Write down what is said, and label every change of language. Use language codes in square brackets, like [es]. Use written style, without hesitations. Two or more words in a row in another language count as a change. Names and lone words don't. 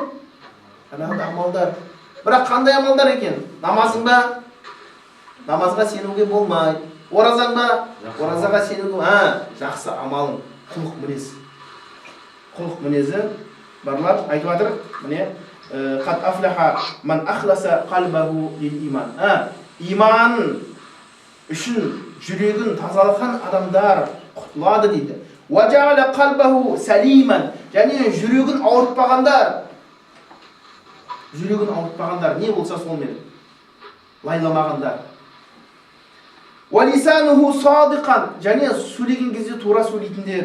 [kk] Жаңағыдай амалдар. Бірақ қандай амалдар екен? Намазың ба? Намазға сенуге болмайды. Оразаң ба? Оразаға сенуге. Жақсы амалың, құлық мінез. Құлық мінезі барлар айтып жатыр. Міне, [ar] قد أفلح من أخلص قلبه للإيمان. [kk] Иман үшін жүрегін тазалаған адамдар құтылады дейді. [ar] وجعل قلبه سليما, [kk] және жүрегін ауыртпағандар. Жүрегін ауыртпағандар не болса сонымен лайламағандар. [ar] ولسانه صادقا, [kk] және сөйлеген кезде тура сөйлейтіндер.